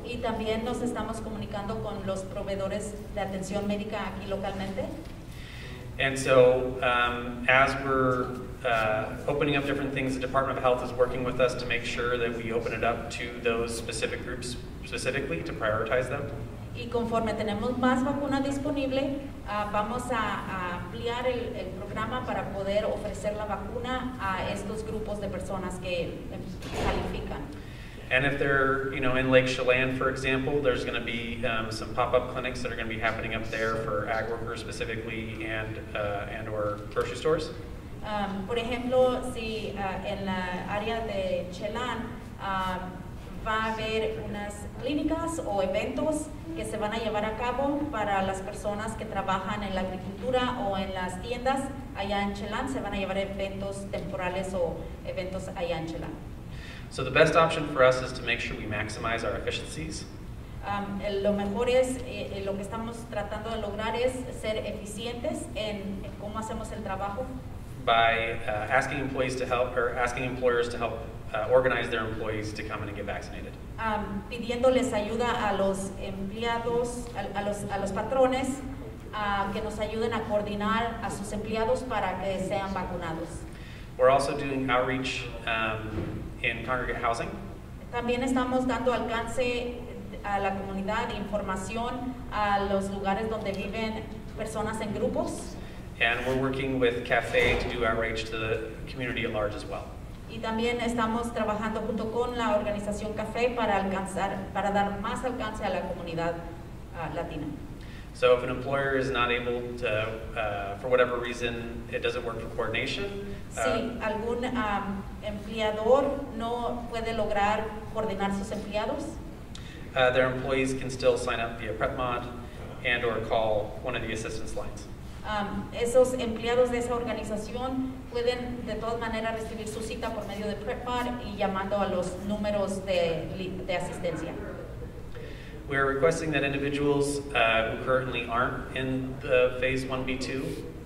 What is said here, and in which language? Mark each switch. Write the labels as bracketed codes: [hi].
[es] Y también nos estamos comunicando con los proveedores de atención médica aquí localmente. [en] And so as we're opening up different things, the Department of Health is working with us to make sure that we open it up to those specific groups specifically to prioritize them. [es] Y conforme tenemos más vacuna disponible, vamos a ampliar el programa para poder ofrecer la vacuna a estos grupos de personas que califican. [en] And if they're, in Lake Chelan, for example, there's going to be some pop-up clinics that are going to be happening up there for ag workers specifically and or grocery stores. [es] Por ejemplo, si en la área de Chelan va a haber unas clínicas o eventos que se van a llevar a cabo para las personas que trabajan en la agricultura o en las tiendas allá en Chelan, se van a llevar eventos temporales o eventos allá en Chelan. [en] So the best option for us is to make sure we maximize our efficiencies. [es] Lo mejor es, lo que estamos tratando de lograr es ser eficientes en cómo hacemos el trabajo. [en] By asking employees to help, or asking employers to help organize their employees to come in and get vaccinated. [es] Pidiéndoles ayuda a los empleados, a los patrones, que nos ayuden a coordinar a sus empleados para que sean vacunados. [en] We're also doing outreach in congregate housing. [es] También estamos dando alcance a la comunidad, información a los lugares donde viven personas en grupos. [en] And we're working with CAFE to do outreach to the community at large as well. [es] Y también estamos trabajando junto con la organización CAFE para dar más alcance a la comunidad latina. [en] So if an employer is not able to, for whatever reason, it doesn't work for coordination. [es] Si algún empleador no puede lograr coordinar sus empleados, [en] their employees can still sign up via PrepMod and or call one of the assistance lines. [es] Esos empleados de esa organización pueden de todas maneras recibir su cita por medio de PrepMod y llamando a los números de asistencia. [en] We're requesting that individuals who currently aren't in the phase 1B2